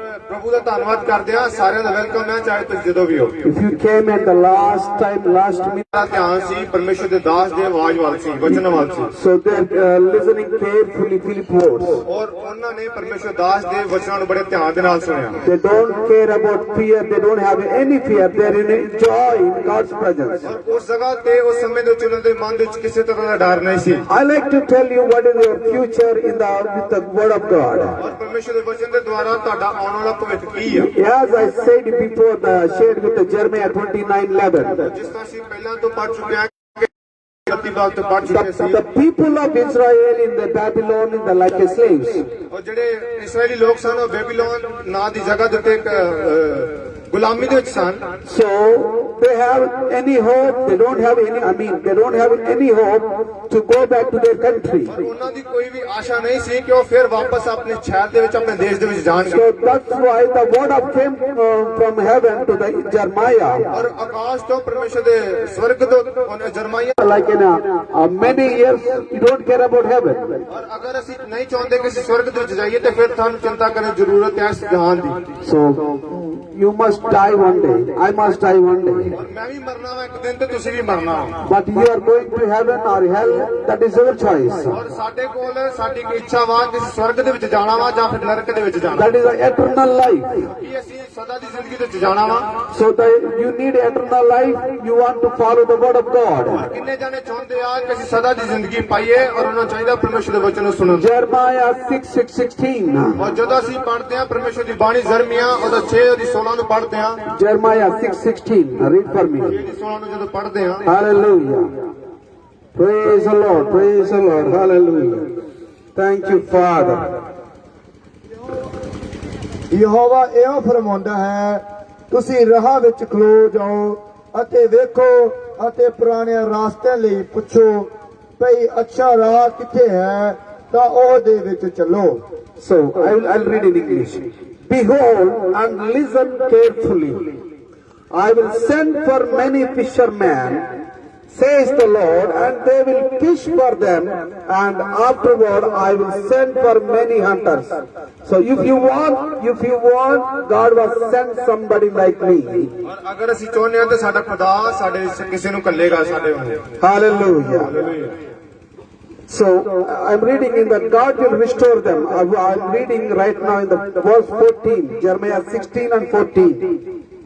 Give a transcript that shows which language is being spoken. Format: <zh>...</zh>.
<pa>ਔਰ ਪ੍ਰਭੂ ਦਾ ਧੰਨਵਾਦ ਕਰਦੇ ਆ ਸਾਰਿਆਂ ਦਾ ਵੈਲਕਮ ਹੈ ਚਾਹੇ ਤੁਸੀਂ ਜਦੋਂ ਵੀ ਹੋ</pa> <en>If you came at the last minute,</en> <pa>ਮੇਰਾ ਧਿਆਨ ਸੀ ਪਰਮੇਸ਼ਵਰ ਦੇ ਦਾਸ ਦੇ ਆਵਾਜ਼ ਵੱਲ ਸੀ ਵਚਨ ਵੱਲ ਸੀ</pa> <en>so they're listening carefully Philip words.</en> <pa>ਔਰ ਉਹਨਾਂ ਨੇ ਪਰਮੇਸ਼ਵਰ ਦਾਸ ਦੇ ਵਚਨਾਂ ਨੂੰ ਬੜੇ ਧਿਆਨ ਦੇ ਨਾਲ ਸੁਣਿਆ</pa> <en>They don't care about fear, they don't have any fear, they're in joy in God's presence.</en> <pa>ਔਰ ਉਸ ਜਗ੍ਹਾ ਤੇ ਉਸ ਸਮੇਂ ਦੇ ਵਿੱਚ ਉਹਨਾਂ ਦੇ ਮਨ ਦੇ ਵਿੱਚ ਕਿਸੇ ਤਰ੍ਹਾਂ ਦਾ ਡਰ ਨਹੀਂ ਸੀ</pa> <en>I like to tell you what is your future with the word of God.</en> <pa>ਔਰ ਪਰਮੇਸ਼ਵਰ ਦੇ ਵਚਨ ਦੇ ਦੁਆਰਾ ਤੁਹਾਡਾ ਆਉਣ ਵਾਲਾ ਭਵਿੱਖ ਕੀ ਆ</pa> <en>As I said before, shared with the Jeremiah 29:11.</en> <pa>ਜਿਸ ਤਰ੍ਹਾਂ ਅਸੀਂ ਪਹਿਲਾਂ ਤੋਂ ਪੜ੍ਹ ਚੁੱਕੇ ਹਾਂ ਕਿ ਬਾਤ ਤੋਂ ਪੜ੍ਹ ਚੁੱਕੇ ਸੀ</pa> <en>The people of Israel in the Babylon in the like slaves.</en> <pa>ਔਰ ਜਿਹੜੇ ਇਸرائیਲੀ ਲੋਕ ਸਨ ਉਹ ਬੇਬੀਲੋਨ ਨਾਂ ਦੀ ਜਗ੍ਹਾ ਦੇ ਉੱਤੇ ਗੁਲਾਮੀ ਦੇ ਵਿੱਚ ਸਨ</pa> <en>So they have any hope, they don't have any hope to go back to their country.</en> <pa>ਉਹਨਾਂ ਦੀ ਕੋਈ ਵੀ ਆਸ਼ਾ ਨਹੀਂ ਸੀ ਕਿ ਉਹ ਫਿਰ ਵਾਪਸ ਆਪਣੇ ਸ਼ਹਿਰ ਦੇ ਵਿੱਚ ਆਪਣੇ ਦੇਸ਼ ਦੇ ਵਿੱਚ ਜਾਣਗੇ</pa> <en>So that's why the word of came from heaven to the Jeremiah.</en> <pa>ਔਰ ਆਕਾਸ਼ ਤੋਂ ਪਰਮੇਸ਼ਰ ਦੇ ਸਵਰਗ ਤੋਂ ਉਹਨੇ ਜਰਮਾਇਆ</pa> <en>Like in many years, you don't care about heaven.</en> <pa>ਔਰ ਅਗਰ ਅਸੀਂ ਨਹੀਂ ਚਾਹੁੰਦੇ ਕਿ ਅਸੀਂ ਸਵਰਗ ਦੇ ਵਿੱਚ ਜਾਈਏ ਤੇ ਫਿਰ ਤੁਹਾਨੂੰ ਚਿੰਤਾ ਕਰਨ ਦੀ ਜ਼ਰੂਰਤ ਹੈ ਇਸ ਜਹਾਨ ਦੀ</pa> <en>So you must die one day. I must die one day.</en> <pa>ਔਰ ਮੈਂ ਵੀ ਮਰਨਾ ਵਾ ਇੱਕ ਦਿਨ ਤੇ ਤੁਸੀਂ ਵੀ ਮਰਨਾ ਵਾ</pa> <en>But you are going to heaven or hell, that is your choice.</en> <pa>ਔਰ ਸਾਡੇ ਕੋਲ ਸਾਡੀ ਇੱਕ ਇੱਛਾ ਵਾ ਕਿ ਅਸੀਂ ਸਵਰਗ ਦੇ ਵਿੱਚ ਜਾਣਾ ਵਾ ਜਾਂ ਫਿਰ ਨਰਕ ਦੇ ਵਿੱਚ ਜਾਣਾ</pa> <en>That is the eternal life.</en> <pa>ਕੀ ਅਸੀਂ ਸਦਾ ਦੀ ਜ਼ਿੰਦਗੀ ਦੇ ਵਿੱਚ ਜਾਣਾ ਵਾ</pa> <en>So you need eternal life. You want to follow the word of God.</en> <pa>ਕਿੰਨੇ ਜਾਣੇ ਚਾਹੁੰਦੇ ਆ ਕਿ ਅਸੀਂ ਸਦਾ ਦੀ ਜ਼ਿੰਦਗੀ ਪਾਈਏ ਔਰ ਉਹਨਾਂ ਨੂੰ ਚਾਹੀਦਾ ਪਰਮੇਸ਼ਰ ਦੇ ਵਚਨ ਨੂੰ ਸੁਣਨ</pa> <en>Jeremiah 6:16.</en> <pa>ਔਰ ਜਦੋਂ ਅਸੀਂ ਪੜ੍ਹਦੇ ਹਾਂ ਪਰਮੇਸ਼ਰ ਦੀ ਬਾਣੀ ਜ਼ਰਮੀਆ ਉਹਦਾ 6 ਉਹਦੀ 16 ਨੂੰ ਪੜ੍ਹਦੇ ਹਾਂ</pa> <en>Jeremiah 6:16. Read for me.</en> <pa>16 ਨੂੰ ਜਦੋਂ ਪੜ੍ਹਦੇ ਹਾਂ</pa> <en>Hallelujah. Praise the Lord. Praise the Lord. Hallelujah. Thank you, Father.</en> <pa>Jehovah ਇਹੋ ਫਰਮਾਉਂਦਾ ਹੈ ਤੁਸੀਂ ਰਾਹ ਵਿੱਚ ਖਲੋ ਜਾਓ ਅਤੇ ਵੇਖੋ ਅਤੇ ਪੁਰਾਣੇ ਰਾਸਤਿਆਂ ਲਈ ਪੁੱਛੋ ਭਈ ਅੱਛਾ ਰਾਹ ਕਿੱਥੇ ਹੈ ਤਾਂ ਉਹਦੇ ਵਿੱਚ ਚੱਲੋ</pa> <en>So I'll read in English. Behold and listen carefully. I will send for many fishermen, says the Lord, and they will fish for them, and afterward I will send for many hunters. So if you want, God will send somebody like me.</en> <pa>ਔਰ ਅਗਰ ਅਸੀਂ ਚਾਹੁੰਦੇ ਹਾਂ ਤਾਂ ਸਾਡਾ ਖੁਦਾ ਸਾਡੇ ਕਿਸੇ ਨੂੰ ਕੱਲੇਗਾ ਸਾਡੇ ਵਾਂਗ</pa> <en>Hallelujah. So I'm reading in that God will restore them. I'm reading right now in the verse 14, Jeremiah 16 and 14.</en>